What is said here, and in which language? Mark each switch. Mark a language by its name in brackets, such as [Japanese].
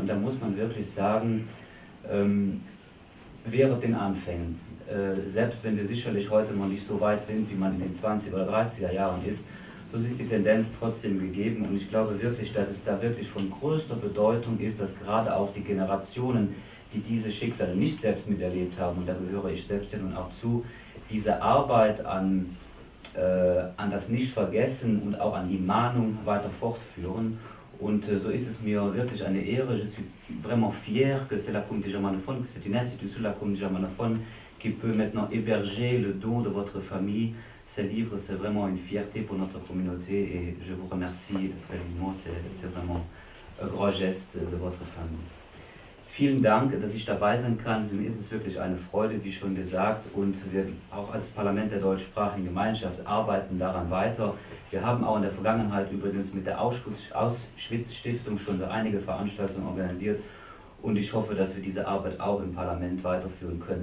[German] Und da muss man wirklich sagen, während den Anfängen, selbst wenn wir sicherlich heute noch nicht so weit sind, wie man in den 20er oder 30er Jahren ist, so ist die Tendenz trotzdem gegeben und ich glaube wirklich, dass es da wirklich von größter Bedeutung ist, dass gerade auch die Generationen, die diese Schicksale nicht selbst miterlebt haben, und da gehöre ich selbst ja nun auch zu, diese Arbeit an das Nichtvergessen und auch an die Mahnung weiter fortführen. Und so ist es mir wirklich eine Ehre, [French] je suis vraiment fier que c'est la Communauté germanophone, que c'est une institution de la Communauté germanophone qui peut maintenant héberger le don de votre famille. Ces livres, c'est vraiment une fierté pour notre communauté et je vous remercie très vivement, c'est vraiment un grand geste de votre famille. [German] Vielen Dank, dass ich dabei sein kann. Für mich ist es wirklich eine Freude, wie schon gesagt, und wir auch als Parlament der deutschsprachigen Gemeinschaft arbeiten daran weiter. Wir haben auch in der Vergangenheit übrigens mit der Auschwitz-Stiftung schon einige Veranstaltungen organisiert und ich hoffe, dass wir diese Arbeit auch im Parlament weiterführen können.